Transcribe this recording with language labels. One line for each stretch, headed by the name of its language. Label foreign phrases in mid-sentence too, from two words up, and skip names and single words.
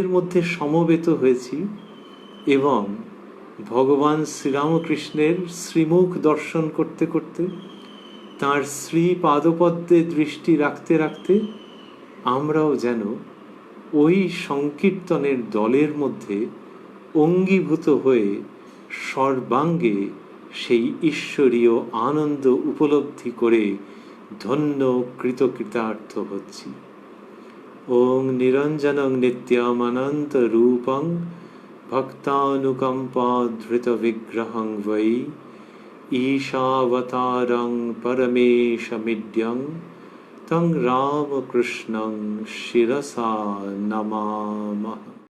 Bangla: মধ্যে সমবেত হয়েছি এবং ভগবান শ্রীরামকৃষ্ণের শ্রীমুখ দর্শন করতে করতে, তাঁর শ্রী পাদপদ্মে দৃষ্টি রাখতে রাখতে আমরাও যেন ওই সংকীর্তনের দলের মধ্যে অঙ্গীভূত হয়ে সর্বাঙ্গে সেই ঈশ্বরীয় আনন্দ উপলব্ধি করে ধন্য কৃতকৃতার্থ হচ্ছি।
Sanskrit: ওং নিরঞ্জনং নিত্যমনন্ত রূপং ভক্তানুকম্পা ধৃত বিগ্রহং বৈ ঈশাবতারং পরমেশমিড্যং তং রামকৃষ্ণং শিরসা নমামঃ।